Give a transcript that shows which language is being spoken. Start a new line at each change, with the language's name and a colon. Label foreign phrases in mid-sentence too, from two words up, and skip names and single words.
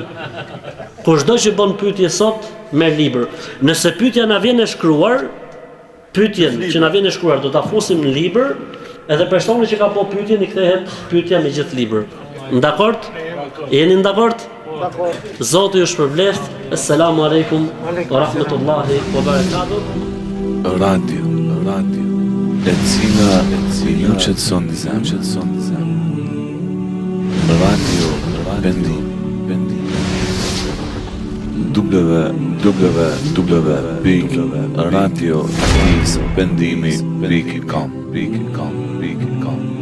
Albanian: Kushdo që bën pyetje sot, merr libër. Nëse pyetja na vjen e shkruar, pyetjen që na vjen e shkruar do ta fusim në libër, edhe personi që ka bërë pyetjen i kthehet pyetja me gjithë libër. Dakord? Jeni dakord? Zoti ju shpërbleft.
Arabic: السلام عليكم ورحمة الله وبركاته.
Albanian: Radio e cila ju qetëson Radio Bendim www.radiobendimi.com